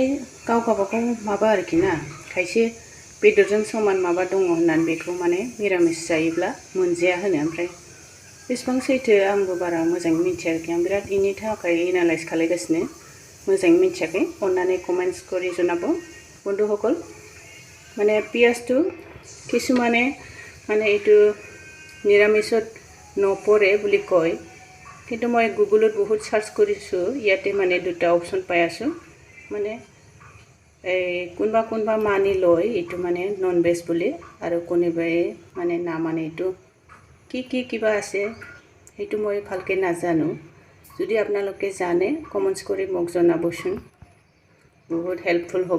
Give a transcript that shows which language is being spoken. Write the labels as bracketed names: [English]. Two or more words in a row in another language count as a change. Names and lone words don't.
[Bodo] गावबागाव माबा आरोखि ना खायसे बेदरजों समान माबा दङ होननानै बेखौ माने मिरामिस जायोब्ला मोनजाया होनो ओमफ्राय बेसेबां सैथो आंबो बारा मोजाङै मिथिया आरोखि आं बिराद इनि थाखाय एनालाइज खालायगासिनो मोजाङै मिथियाखै अन्नानै कमेन्ट्स [Assamese] কৰি জনাব বন্ধুসকল মানে পিয়াজটো কিছুমানে মানে এইটো নিৰামিষত নপৰে বুলি কয় কিন্তু মই গুগলত বহুত সাৰ্চ কৰিছোঁ ইয়াতে মানে দুটা অপচন পাই আছোঁ মানে কোনবা মানি লয় এইটো মানে [English] non veg [Assamese] বুলি আৰু কোনোবাই মানে না মানে এইটো কি কিবা আছে সেইটো মই ভালকৈ নাজানো যদি আপোনালোকে জানে কমেন্টছ কৰি মোক জনাবচোন বহুত হেল্পফুল হ'ব